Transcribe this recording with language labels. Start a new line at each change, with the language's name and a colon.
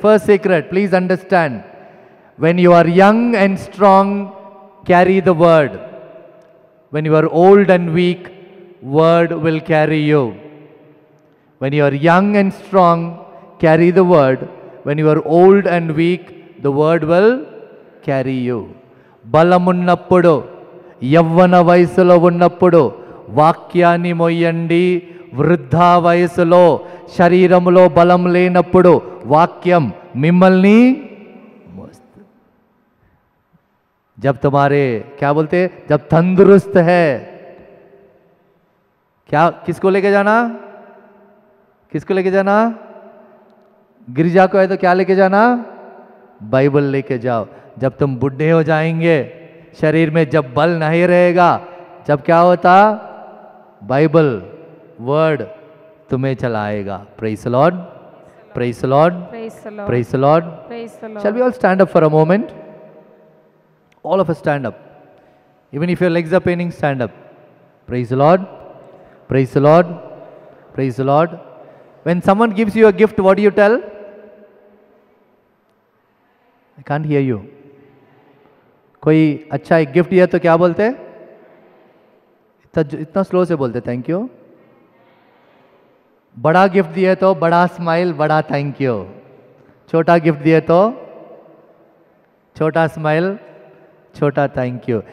English: First secret, please understand. When you are young and strong, carry the word. When you are old and weak, word will carry you. When you are young and strong, carry the word. When you are old and weak, the word will carry you.
Telugu: బలమున్నప్పుడు, యవ్వన వయసులో ఉన్నప్పుడు వాక్యాన్ని మొయ్యండి. వృద్ధా వయసులో శరీరములో బలం లేనప్పుడు వాక్యం మిమ్మల్ని మోస్తుంది.
Hindi: जब तुम्हारे क्या बोलते, जब तंदुरुस्त है, क्या किसको लेके जाना? किसको लेके जाना? गिरजा को है तो क्या लेके जाना? बाइबल लेके जाओ. जब तुम बुढ़े हो जाएंगे, शरीर में जब बल नहीं रहेगा, जब क्या होता? बाइबल वर्ड तुम्हें चलाएगा.
English: Praise the Lord. Praise the Lord. Praise the Lord. Praise the Lord. Praise the Lord. Shall we all stand up for a moment? All of us stand up. Even if your legs are paining, stand up. Praise the Lord. Praise the Lord. Praise the Lord. When someone gives you a gift, what do you tell? I can't hear you.
Hindi: कोई अच्छा एक gift दिया तो क्या बोलते? इतना slow से बोलते थैंक यू. बड़ा गिफ्ट दिए तो बड़ा स्माइल, बड़ा थैंक यू. छोटा गिफ्ट दिए तो छोटा స్మైల్, छोटा థ్యాంక్ యూ.